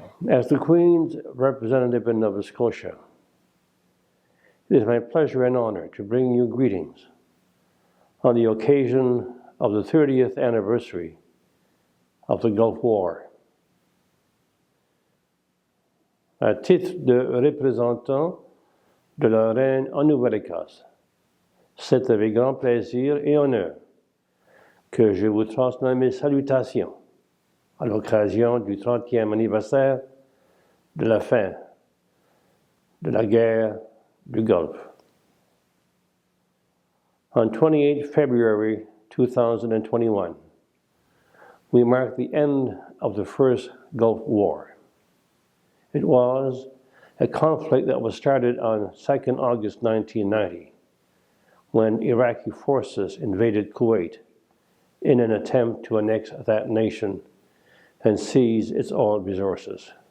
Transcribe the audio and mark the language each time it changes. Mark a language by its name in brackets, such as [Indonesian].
[English] As the Queen's representative in Nova Scotia, it is my pleasure and honor to bring you greetings on the occasion of the 30th anniversary of the Gulf War. [French] À titre de représentant de la reine en Nouvelle-Écosse, c'est avec grand plaisir et honneur que je vous transmets mes salutations à l'occasion du 30e anniversaire de la fin de la guerre du Gulf. [English] On 28 February 2021, we marked the end of the First Gulf War. It was a conflict that was started on 2nd August 1990, when Iraqi forces invaded Kuwait in an attempt to annex that nation and seize its oil resources.